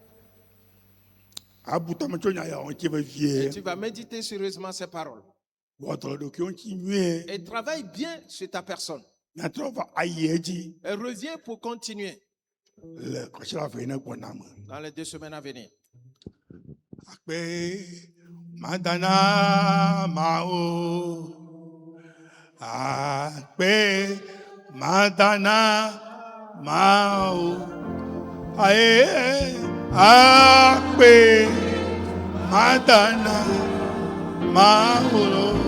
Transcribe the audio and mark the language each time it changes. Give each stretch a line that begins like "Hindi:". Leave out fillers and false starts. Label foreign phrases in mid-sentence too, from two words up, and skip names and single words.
French: Et tu vas méditer sérieusement ces paroles. Et travaille bien sur ta personne. Et reviens pour continuer. Dans les 2 semaines à venir.
Ewe: Madana Mao. Madana Mao. Ae Akpe Madana Mao.